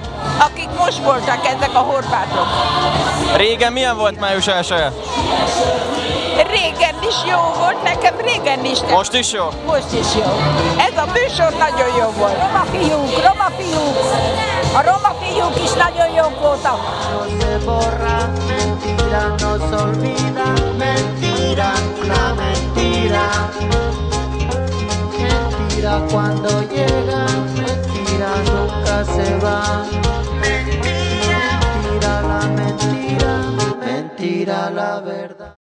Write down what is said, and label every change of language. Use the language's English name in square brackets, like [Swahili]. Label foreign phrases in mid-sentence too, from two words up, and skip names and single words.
[Hungarian] Akik most voltak, ezek a horvátok. Régen milyen volt május 1-e? Régen is jó volt, nekem régen is. Most is jó? Most is jó. Ez a műsor nagyon jó volt. Roma fiúk. A roma fiúk is nagyon jók voltak. [Spanish] Mentira cuando llega, mentira nunca se va. Mentira la mentira, mentira la verdad.